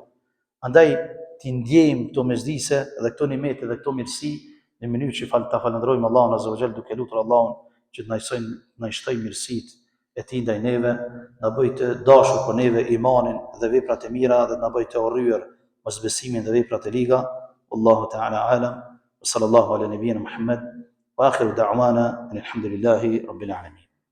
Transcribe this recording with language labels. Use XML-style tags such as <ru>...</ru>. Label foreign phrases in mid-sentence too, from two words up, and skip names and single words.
<sq>Andaj ti ndjejmë këto mezhlise dhe këto nimete dhe këto mirësi në mënyrë që ta falenderojmë Allahun</sq> <ar>عز وجل</ar> <sq>duke lutur Allahun që të na shtojë mirësitë e Tij ndaj neve, na bëj të dashur për neve imanin dhe veprat e mira dhe na bëj të urryer mosbesimin dhe veprat e liga.</sq> <ar>والله تعالى أعلم. وصلى الله على نبينا محمد وآخر دعوانا الحمد لله رب العالمين.</ar>